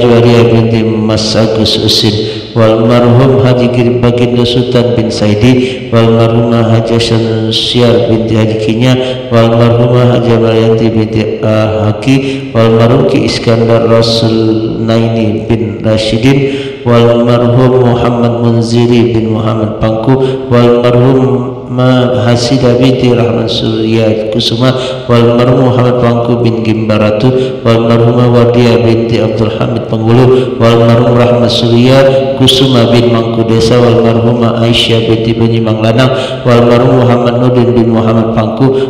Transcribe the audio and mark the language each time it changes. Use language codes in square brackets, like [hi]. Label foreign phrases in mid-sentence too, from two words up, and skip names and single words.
[id] Juwariyah binti Mas Agus Usin wal marhum Haji Baginda Sultan bin Saidi wal marhumah Haja Syamsiar binti Haji Kinya wal marhumah Haja Maryanti binti Haki wal marhum Ki Iskandar Rasul Naini bin Rashidin wal marhum Muhammad Munziri bin Muhammad Pangku wal marhum Hasida binti Rahman Surya Kusuma wal marhum Muhammad Pangku bin Gimbaratu wal marhumah Wadia binti Abdul Hamid Penggulu wal marhum Rahmat Surya Kusuma bin Mangku Desa wal marhumah Aisyah binti Penyimang Lanang wal marhum Muhammad Nudin bin Muhammad Pangku